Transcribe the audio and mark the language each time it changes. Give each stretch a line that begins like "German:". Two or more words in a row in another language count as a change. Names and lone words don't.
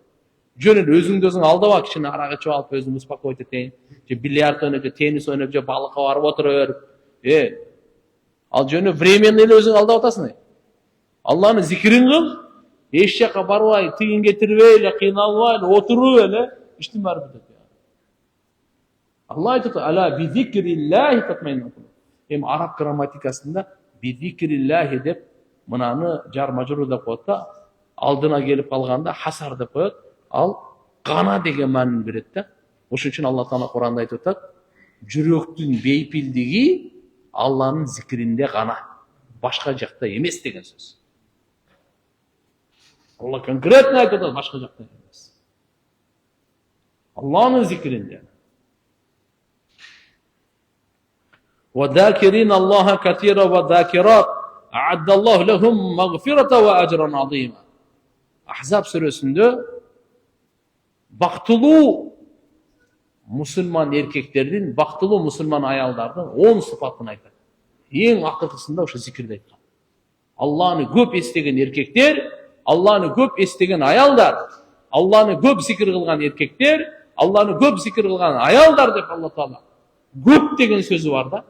Kyrgyz: Жөн эле өзүңдү өзүң алдабак, кичине арак ичип алып өзүңдү успокоить этейин, же бильярд ойноп, же теннис ойноп, же балыкка барып отура берип. Ал жөнү временно эле өзүң алдап атасың. Алланын зикирин кыл, эч жака барбай, тыйын кетирбей эле, кыйналбай эле, отуруп эле иштин баары бүтөт. Алла айтат:
Arabic: "ألا بذكر الله تطمئن القلوب."
Kyrgyz: Эми араб грамматикасында bizikrillahi деп мынаны
Arabic: جار مجرور
Kyrgyz: деп коет да, алдына келип калганда хасар деп коет. Ал гана деген маанини берет да. Ошон үчүн Алла Таала Куранда айтып атат: "Жүрөктүн бейпилдиги Алланын зикиринде гана, башка жакта эмес" деген сөз. Алла конкретно айтып атат, башка жакта эмес. Алланын зикиринде.
Arabic: وَذَاكِرِينَ اللَّهَ كَثِيرًا وَذَاكِرَاتٍ أَعَدَّ اللَّهُ لَهُم مَغْفِرَةً وَأَجْرًا عَظِيمًا.
Kyrgyz: Ahzab сүрөсүндө бактылуу мусулман эркектердин, бактылуу мусулман аялдардын 10 сыпатын айтат. Эң акыркысында ошо зикирди айткан. Алланы көп эстеген эркектер, Алланы көп эстеген аялдар, Алланы көп зикир кылган эркектер, Алланы көп зикир кылган аялдар деп Алла Таала көп деген сөзү бар да.